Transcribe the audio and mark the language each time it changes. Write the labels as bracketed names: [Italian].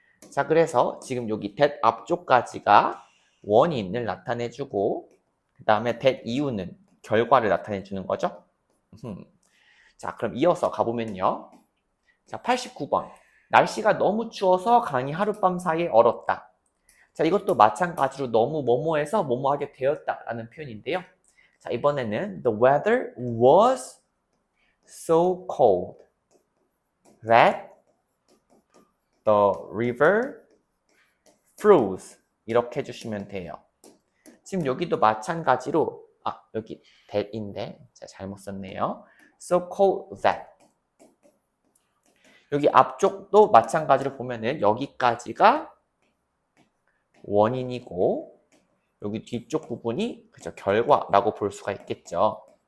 [Korean] 자, 그래서 지금 여기 that 앞쪽까지가 원인을 나타내주고 그 다음에 that 이유는 결과를 나타내주는 거죠. 자, 그럼 이어서 가보면요. 자, 89번. 날씨가 너무 추워서 강이 하룻밤 사이에 얼었다. 자, 이것도 마찬가지로 너무 뭐뭐해서 뭐뭐하게 되었다 라는 표현인데요. 자, 이번에는 [English] the weather was so cold that the river froze [Korean] 이렇게 해주시면 돼요. 지금 여기도 마찬가지로 여기 that인데 제가 잘못 썼네요. so cold that 여기 앞쪽도 마찬가지로 보면은 여기까지가 원인이고 여기 뒤쪽 부분이 그죠 결과라고 볼 수가 있겠죠.